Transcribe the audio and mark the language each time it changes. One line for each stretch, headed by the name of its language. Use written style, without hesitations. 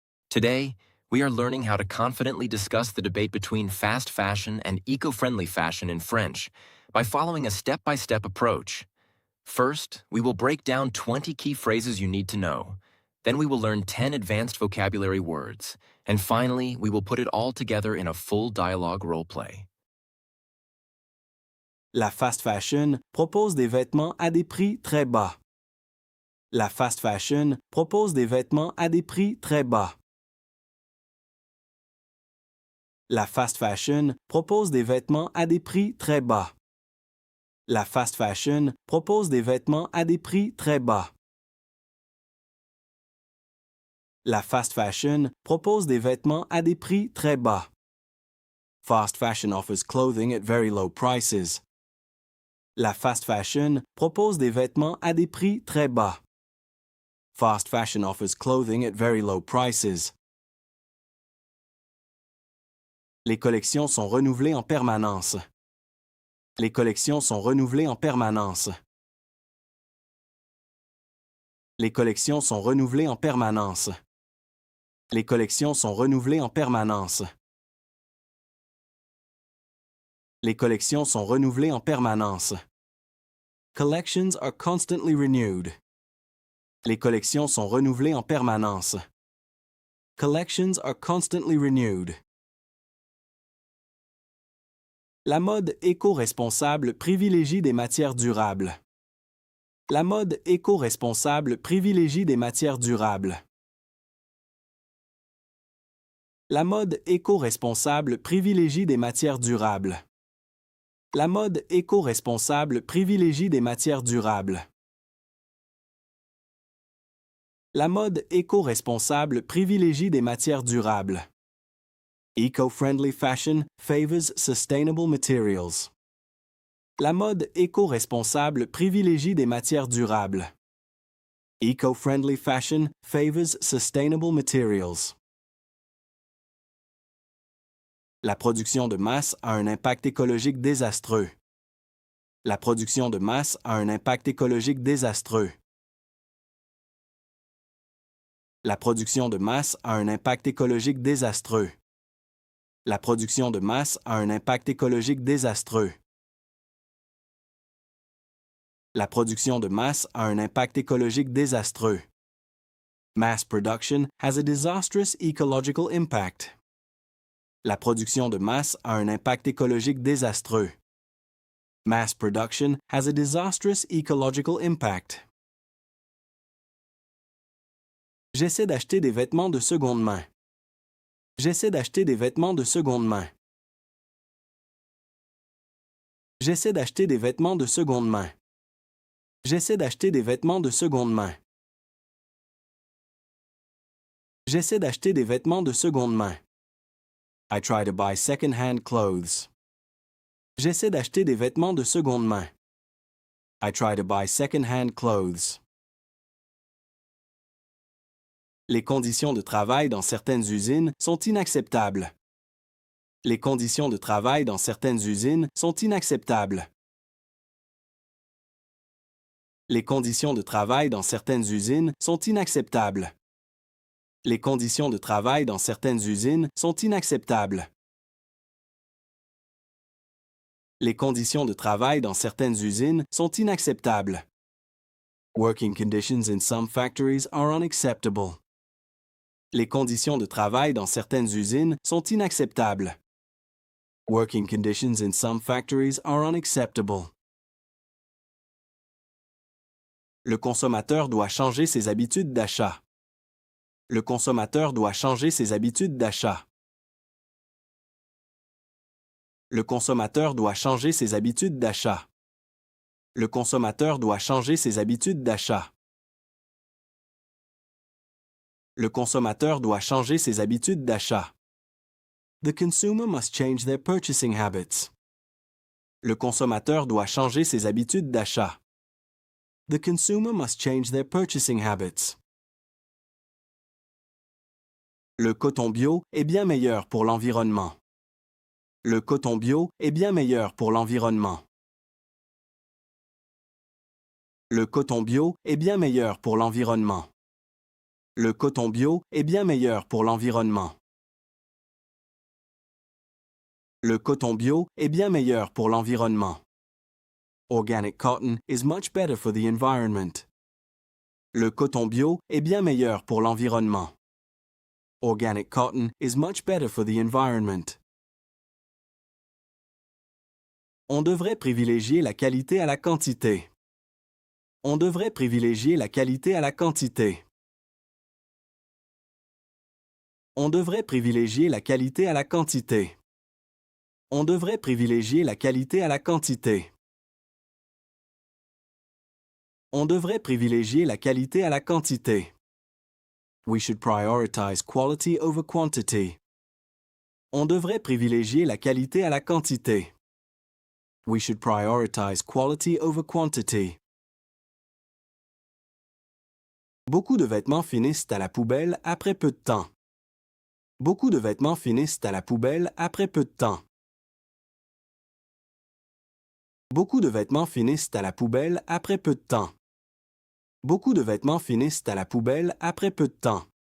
English: Today, we are learning how to confidently discuss the debate between fast fashion and eco-friendly fashion in French by following a step-by-step approach. First, we will break down 20 key phrases you need to know. Then we will learn 10 advanced vocabulary words. And finally, we will put it all together in a full dialogue role-play.
French: La fast fashion propose des vêtements à des prix très bas. La fast fashion propose des vêtements à des prix très bas. La fast fashion propose des vêtements à des prix très bas. La fast fashion propose des vêtements à des prix très bas. La fast fashion propose des vêtements à des prix très bas.
English: Fast fashion offers clothing at very low prices.
French: La fast fashion propose des vêtements à des prix très bas.
English: Fast fashion offers clothing at very low prices.
French: Les collections sont renouvelées en permanence. Les collections sont renouvelées en permanence. Les collections sont renouvelées en permanence. Les collections sont renouvelées en permanence. Les collections sont renouvelées en permanence.
English: Collections are constantly renewed.
French: Les collections sont renouvelées en permanence.
English: Collections are constantly renewed.
French: La mode éco-responsable privilégie des matières durables. La mode éco-responsable privilégie des matières durables. La mode éco-responsable privilégie des matières durables. La mode éco-responsable privilégie des matières durables. La mode éco-responsable privilégie des matières durables.
English: Eco-friendly fashion favors sustainable materials.
French: La mode éco-responsable privilégie des matières durables.
English: Eco-friendly fashion favors sustainable materials.
French: La production de masse a un impact écologique désastreux. La production de masse a un impact écologique désastreux. La production de masse a un impact écologique désastreux. La production de masse a un impact écologique désastreux. La production de masse a un impact écologique désastreux.
English: Mass production has a disastrous ecological impact.
French: La production de masse a un impact écologique désastreux.
English: Mass production has a disastrous ecological impact.
French: J'essaie d'acheter des vêtements de seconde main. J'essaie d'acheter des vêtements de seconde main. J'essaie d'acheter des vêtements de seconde main. J'essaie d'acheter des vêtements de seconde main. J'essaie d'acheter des vêtements de seconde main.
English: I try to buy second-hand clothes.
French: J'essaie d'acheter des vêtements de seconde main.
English: I try to buy second-hand clothes.
French: Les conditions de travail dans certaines usines sont inacceptables. Les conditions de travail dans certaines usines sont inacceptables. Les conditions de travail dans certaines usines sont inacceptables. Les conditions de travail dans certaines usines sont inacceptables. Les conditions de travail dans certaines usines sont inacceptables.
English: Working conditions in some factories are unacceptable.
French: Les conditions de travail dans certaines usines sont inacceptables.
English: Working conditions in some factories are unacceptable.
French: Le consommateur doit changer ses habitudes d'achat. Le consommateur doit changer ses habitudes d'achat. Le consommateur doit changer ses habitudes d'achat. Le consommateur doit changer ses habitudes d'achat. Le consommateur doit changer ses habitudes d'achat.
English: The consumer must change their purchasing habits.
French: Le consommateur doit changer ses habitudes d'achat.
English: The consumer must change their purchasing habits.
French: Le coton bio est bien meilleur pour l'environnement. Le coton bio est bien meilleur pour l'environnement. Le coton bio est bien meilleur pour l'environnement. Le coton bio est bien meilleur pour l'environnement. Le coton bio est bien meilleur pour l'environnement.
English: Organic cotton is much better for the environment.
French: Le coton bio est bien meilleur pour l'environnement.
English: Organic cotton is much better for the environment.
French: On devrait privilégier la qualité à la quantité. On devrait privilégier la qualité à la quantité. On devrait privilégier la qualité à la quantité. On devrait privilégier la qualité à la quantité. On devrait privilégier la qualité à la quantité.
English: We should prioritize quality over quantity.
French: On devrait privilégier la qualité à la quantité.
English: We should prioritize quality over quantity.
French: Beaucoup de vêtements finissent à la poubelle après peu de temps. Beaucoup de vêtements finissent à la poubelle après peu de temps. Beaucoup de vêtements finissent à la poubelle après peu de temps. Beaucoup de vêtements finissent à la poubelle après peu de temps.